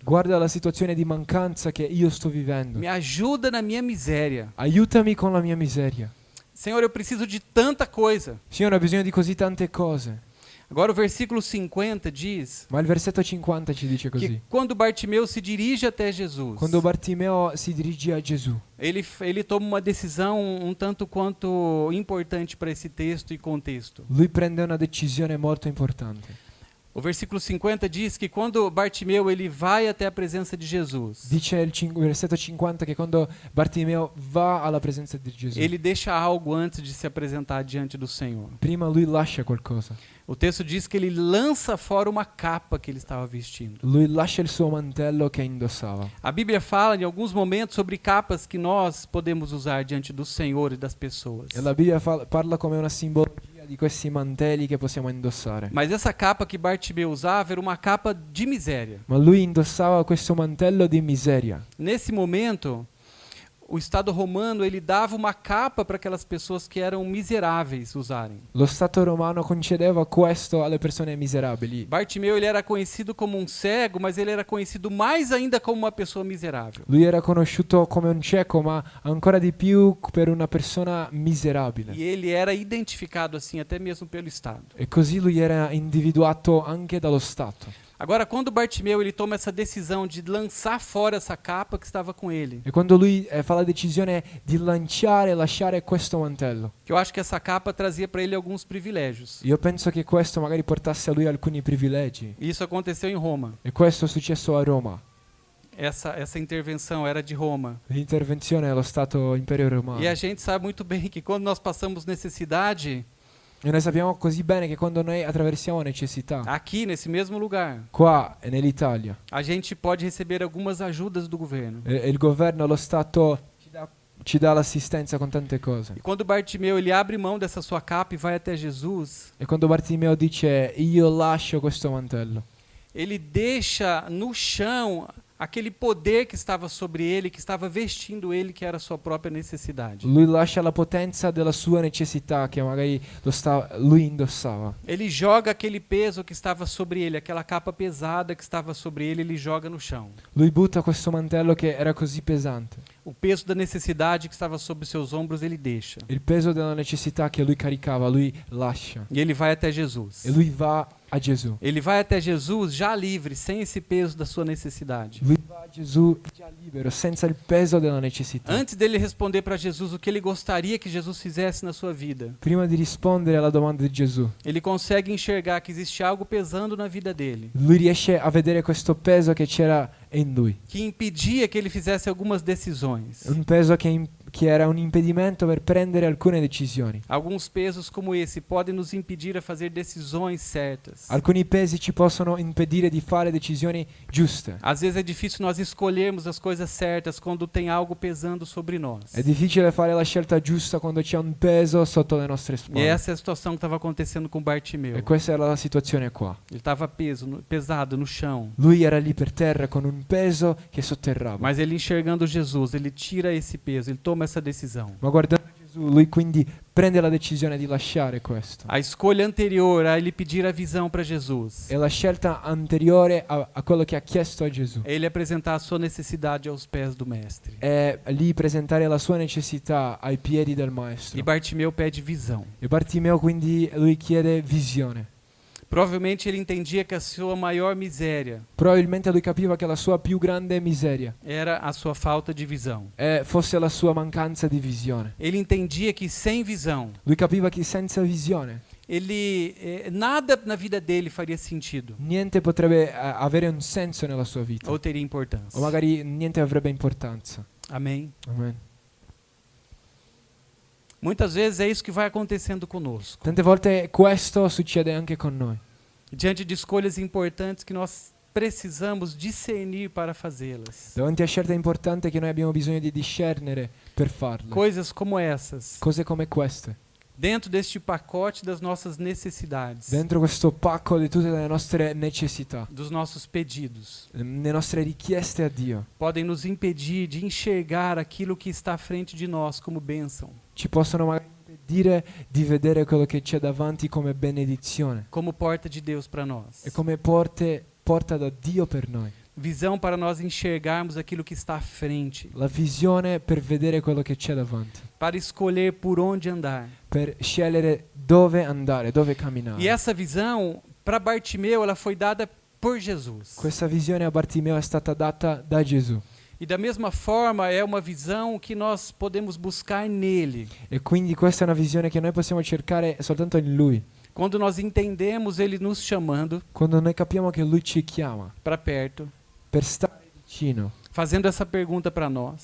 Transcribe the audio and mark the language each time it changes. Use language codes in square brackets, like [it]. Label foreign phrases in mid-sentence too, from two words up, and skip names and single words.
[it] Guarda la situazione di mancanza che io sto vivendo. [pt] Me ajuda na minha miséria. [it] Aiutami con la mia miseria. [pt] Senhor, eu preciso de tanta coisa. [it] Signore, ho bisogno di così tante cose. [pt] Agora o versículo 50 diz [it] Ma il versetto 50 ci dice [pt] que [it] così. [pt] quando Bartimeu se dirige até Jesus, [it] Quando Bartimeo si dirige a Gesù, [pt] ele toma uma decisão um tanto quanto importante para esse texto e contexto. [it] lui prende una decisione molto importante. [pt] O versículo 50 diz que quando Bartimeu ele vai até a presença de Jesus, [it] Dice il versetto 50 che quando Bartimeo va alla presenza di Gesù, [pt] ele deixa algo antes de se apresentar diante do Senhor. [it] prima lui lascia qualcosa. [pt] O texto diz que ele lança fora uma capa que ele estava vestindo. [it] Lui lascia il suo mantello che indossava. [pt] A Bíblia fala em alguns momentos sobre capas que nós podemos usar diante do Senhor e das pessoas. [it] E la Bibbia parla come una simbologia di questi mantelli che possiamo indossare. [pt] Mas essa capa que Bartimeu usava era uma capa de miséria. [it] Ma lui indossava questo mantello di miseria. [pt] Nesse momento, o Estado romano ele dava uma capa para aquelas pessoas que eram miseráveis usarem. [it] Lo Stato romano concedeva questo alle persone miserabili. [pt] Bartimeu ele era conhecido como um cego, mas ele era conhecido mais ainda como uma pessoa miserável. [it] Lui era conosciuto come un cieco, ma ancora di più per una persona miserabile. [pt] E ele era identificado assim até mesmo pelo Estado. [it] E così lui era individuato anche dallo Stato. [pt] Agora, quando Bartimeu ele toma essa decisão de lançar fora essa capa que estava com ele, [it] E quando lui fa la decisione di lanciare e lasciare questo mantello, [pt] que eu acho que essa capa trazia para ele alguns privilégios. [it] io penso che questo magari portasse a lui alcuni privilegi. [pt] E isso aconteceu em Roma. [it] E questo è successo a Roma. [pt] Essa intervenção era de Roma. [it] L'intervenzione dello Stato Imperio Romano. [pt] E a gente sabe muito bem que quando nós passamos necessidade, [it] E noi sappiamo così bene che quando noi attraversiamo necessità, [pt] aqui nesse mesmo lugar, [it] qua e nell'Italia, [pt] a gente pode receber algumas ajudas do governo. [it] il governo, lo Stato ci dà l'assistenza con tante cose. [pt] E quando Bartimeu ele abre mão dessa sua capa e vai até Jesus, [it] E quando Bartimeo dice io lascio questo mantello, [pt] ele deixa no chão aquele poder que estava sobre ele, que estava vestindo ele, que era a sua própria necessidade. [it] lui lascia la potenza della sua necessità che magari lui indossava. [pt] Ele joga aquele peso que estava sobre ele, aquela capa pesada que estava sobre ele, ele joga no chão. [it] Lui butta questo mantello che era così pesante. [pt] O peso da necessidade que estava sobre seus ombros, ele deixa. [it] Il peso della necessità che lui caricava, lui lascia. [pt] E ele vai até Jesus. [it] E lui va a Gesù. [pt] Ele vai até Jesus já livre, sem esse peso da sua necessidade. [it] Lui va a Gesù già libero, senza il peso della necessità. [pt] Antes dele responder para Jesus o que ele gostaria que Jesus fizesse na sua vida, [it] Prima di rispondere alla domanda di Gesù, [pt] ele consegue enxergar que existe algo pesando na vida dele, [it] lui riesce a vedere questo peso che c'era in lui. [pt] que impedia que ele fizesse algumas decisões. [it] Un peso che era un impedimento per prendere alcune decisioni. [pt] Alguns pesos como esse podem nos impedir a fazer decisões certas. [it] Alcuni pesi ci possono impedire di fare decisioni giuste. [pt] Às vezes é difícil nós escolhermos as coisas certas quando tem algo pesando sobre nós. [it] È difficile fare la scelta giusta quando c'è un peso sotto le nostre [pt] E [it] spalle. [pt] essa é a situação que estava acontecendo com Bartimeu. [it] E questa era la situazione qua. [pt] Ele estava pesado no chão. [it] Lui era lì per terra con un peso che sotterrava. [pt] Mas ele enxergando Jesus, ele tira esse peso, ele toma essa decisão. [it] Ma guardando Gesù, lui quindi prende la decisione di lasciare questo. [pt] A escolha anterior a ele pedir a visão para Jesus [it] E la scelta anteriore a quello che ha chiesto a Gesù [pt] é ele apresentar a sua necessidade aos pés do Mestre. [it] è lì presentare la sua necessità ai piedi del [pt] E [it] maestro. [pt] Bartimeu pede visão. [it] E Bartimeo quindi lui chiede visione. [pt] Provavelmente ele entendia que a sua maior miséria [it] Probabilmente lui capiva che la sua più grande miseria [pt] era a sua falta de visão. [it] fosse la sua mancanza di visione. [pt] Ele entendia que sem visão, [it] Lui capiva che senza visione [pt] nada na vida dele faria sentido [it] niente potrebbe avere un senso nella sua vita. [pt] ou teria importância. O [it] magari niente avrebbe importanza. [pt] Amém? [it] Amen. [pt] Muitas vezes é isso que vai acontecendo conosco. [it] Tante volte questo succede anche con noi. [pt] Diante de escolhas importantes que nós precisamos discernir para fazê-las. [it] Davanti a scelte importanti che noi abbiamo bisogno di discernere per farle. [pt] Coisas como essas, [it] Cose come queste. [pt] dentro deste pacote das nossas necessidades, [it] Dentro questo pacco di tutte le nostre necessità, [pt] dos nossos pedidos, [it] le nostre richieste a Dio, [pt] podem nos impedir de enxergar aquilo que está à frente de nós como bênção, [it] ci possono magari impedire di vedere quello che c'è davanti come benedizione [pt] como porta de Deus para nós. [it] e come porta da Dio per noi. [pt] Visão para nós enxergarmos aquilo que está à frente, [it] La visione per vedere quello che c'è davanti, [pt] para escolher por onde andar. [it] per scegliere dove andare, dove camminare. [pt] E essa visão, para Bartimeu, ela foi dada por Jesus. [it] Questa visione a Bartimeo è stata data da Gesù [pt] E da mesma forma é uma visão que nós podemos buscar nele. [it] e quindi questa è una visione che noi possiamo cercare soltanto in Lui. [pt] Quando nós entendemos ele nos chamando [it] Quando noi capiamo che Lui ci chiama [pt] para perto, [it] per stare vicino [pt] fazendo essa pergunta para nós.